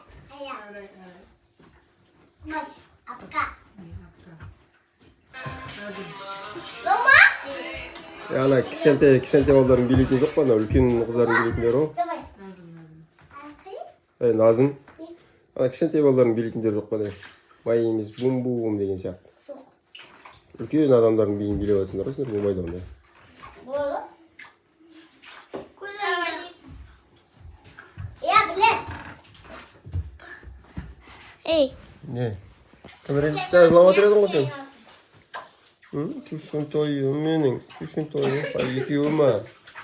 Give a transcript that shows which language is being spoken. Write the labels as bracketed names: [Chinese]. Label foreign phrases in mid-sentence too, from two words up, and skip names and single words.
[Kazakh] Ана кішкентай балдардың билейтін жоқ па, үлкен қыздардың билейтіндері ғой. Назым. Ана кішкентай балдардың билейтіндері жоқ па, [English] My name is 붐붐 [Kazakh] деген сияқты. Үлкен адамдардың биін билеп жатсыңдар ғой сендер болмайды ондай. Болады. Я білем. Ей. Не? Камераны жазылап отыр едің ғой сен? Кішкентайым менің, кішкентайым екеуі ма?